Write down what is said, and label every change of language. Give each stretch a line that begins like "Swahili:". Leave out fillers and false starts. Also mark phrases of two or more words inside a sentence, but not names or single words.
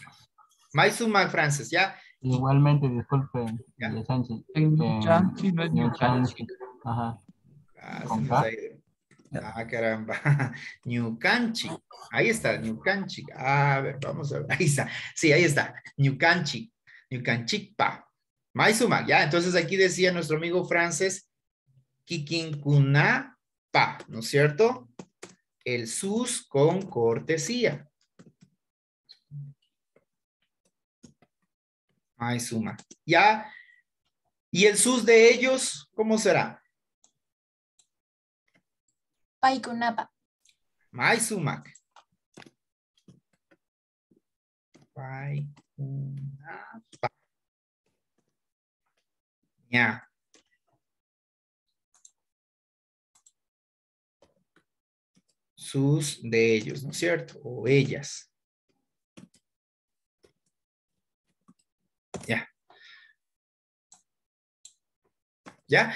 Quechua: Maisumak, Francis, ¿ya?
Spanish: Igualmente, disculpen. En Ñucanchi no es Ñucanchi. Ajá. Se nos ha ido. Ah, caramba. Ñukanchik. Ahí está, Ñukanchik. A ver, vamos a ver. Ahí está. Sí, ahí está.
Quechua: Ñukanchik. Ñukanchikpa. Maizuma,
Spanish: ya. Entonces aquí decía nuestro amigo francés, Kikinkunapa, ¿no es cierto? El sus con cortesía. Maizuma. Ya. ¿Y el sus de ellos, cómo será?
Quechua: Paikunapa. Maisumak. Paikunapa.
Spanish: Ya. Sus de ellos, ¿no es cierto? O ellas. Ya. ¿Ya?